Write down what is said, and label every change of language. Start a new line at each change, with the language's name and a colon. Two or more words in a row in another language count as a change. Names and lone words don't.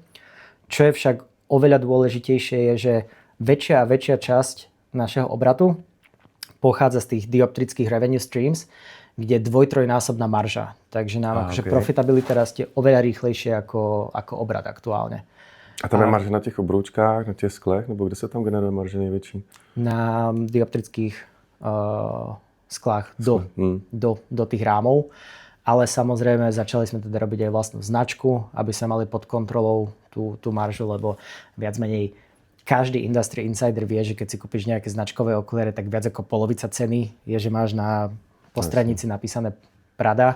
Slovak: Čo je však oveľa dôležitejšie je, že väčšia a väčšia časť našeho obratu pochádza z tých dioptrických
English: revenue streams,
Slovak: kde je 2-3násobná marža. Takže nám profitabilita rastie oveľa rýchlejšie ako obrat aktuálne.
Czech: A tam je marže na těch obroučkách, na těch sklech, nebo kde se tam generuje marže největší?
Slovak: Na dioptrických sklách do tých rámov. Ale samozrejme začali sme teda robiť aj vlastnú značku, aby sme mali pod kontrolou tú maržu, lebo viac menej každý
English: industry insider
Slovak: vie, že keď si kúpiš nejaké značkové okuliare, tak viac ako polovica ceny je, že máš na postranici napísané Prada.